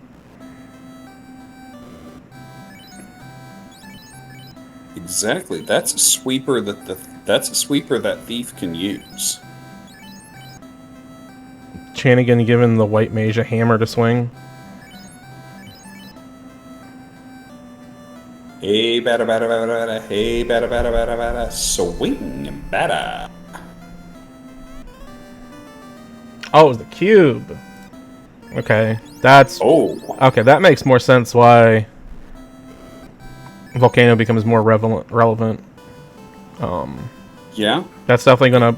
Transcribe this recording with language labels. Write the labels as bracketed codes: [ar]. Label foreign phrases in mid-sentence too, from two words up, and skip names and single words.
[en] Exactly. That's a sweeper that thief can use. Chanigan giving the white mage a hammer to swing. Hey, bada, bada, bada, bada. Hey, bada, bada, bada, bada. Swing, bada. Oh, it was the cube. Okay, that's Oh, okay. That makes more sense. Why volcano becomes more relevant. yeah. That's definitely gonna